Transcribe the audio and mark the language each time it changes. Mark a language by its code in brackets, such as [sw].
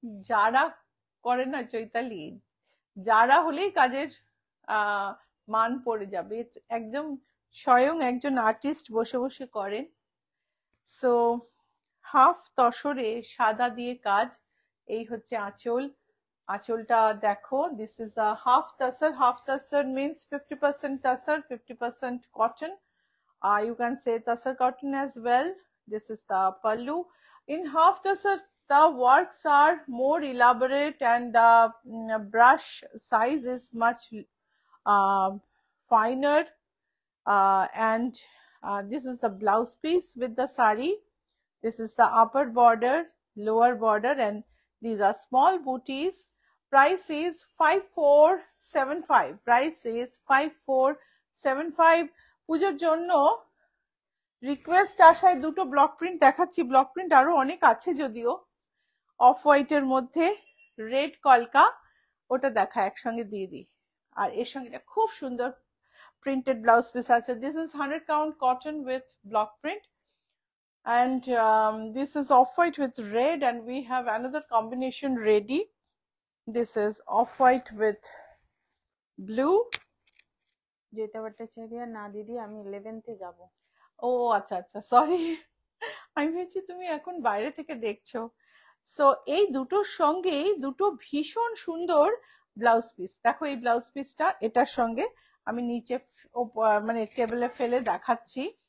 [bn] যারা করে না চৈতালি, যারা হলেই কাজের মান পড়ে যাবে। একদম স্বয়ং একজন আর্টিস্ট বসে বসে করেন। সো হাফ তসরে সাদা দিয়ে কাজ। এই হচ্ছে আঁচল, আঁচলটা দেখো, [en] This is a half tassar. Half tassar means 50% tassar, 50% cotton. You can say tassar cotton as well. This is the pallu. In half tassar, the works are more elaborate and the brush size is much finer, and this is the blouse piece with the sari. This is the upper border, lower border, and these are small booties. Price is 5475. Price is 5475. [bn] পুজোর জন্য request আসায় দুটো block print দেখাচ্ছি। Block print আরো অনেক আছে যদিও। Of হোয়াইটের মধ্যে রেড কলকা, ওটা দেখা একসঙ্গে দিয়ে দিই। আর এর সঙ্গে এটা খুব সুন্দর প্রিন্টেড ব্লাউজ পিস আছে। [en] This is 100 count cotton with block print, and this is off-white with red, and we have another combination ready. This is off-white with blue. [bn] Joyita Bhattacharya, না দিদি আমি 11th যাব। ও আচ্ছা আচ্ছা, সরি, আমি ভেবেছি তুমি এখন বাইরে থেকে দেখছো। সো এই দুটোর সঙ্গেই দুটো ভীষণ সুন্দর ব্লাউজ পিস। দেখো এই ব্লাউজ পিসটা এটার সঙ্গে আমি নিচে মানে টেবিলে ফেলে দেখাচ্ছি।